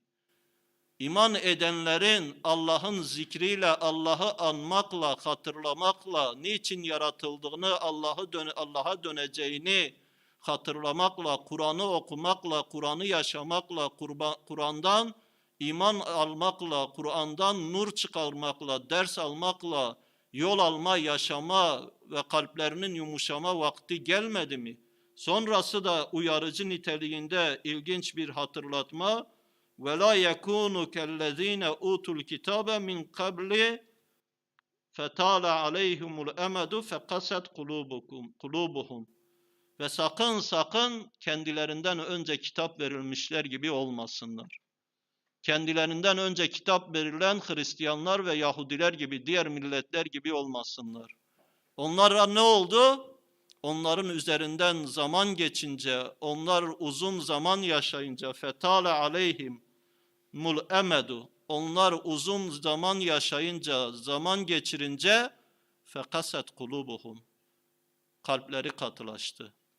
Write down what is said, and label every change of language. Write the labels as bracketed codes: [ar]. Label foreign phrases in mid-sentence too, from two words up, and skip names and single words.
[tr] İman edenlerin Allah'ın zikriyle, Allah'ı anmakla, hatırlamakla, niçin yaratıldığını, Allah'a döneceğini hatırlamakla, Kur'an'ı okumakla, Kur'an'ı yaşamakla, Kur'an'dan iman almakla, Kur'an'dan nur çıkarmakla, ders almakla, yol alma, yaşama ve kalplerinin yumuşama vakti gelmedi mi? Sonrası da uyarıcı niteliğinde ilginç bir hatırlatma. [ar] وَلَا يَكُونُ كَالَّذ۪ينَ اُوتُوا الْكِتَابَ مِنْ قَبْلِ فَتَالَ عَلَيْهِمُ الْاَمَدُ فَقَسَتْ قُلُوبُهُمْ. [tr] Ve sakın kendilerinden önce kitap verilmişler gibi olmasınlar. Kendilerinden önce kitap verilen Hristiyanlar ve Yahudiler gibi, diğer milletler gibi olmasınlar. Onlara ne oldu? Onların üzerinden zaman geçince, onlar uzun zaman yaşayınca, [ar] فطال عليهم الأمد, [tr] onlar uzun zaman yaşayınca, zaman geçirince, [ar] فقست قلوبهم, [tr] kalpleri katılaştı.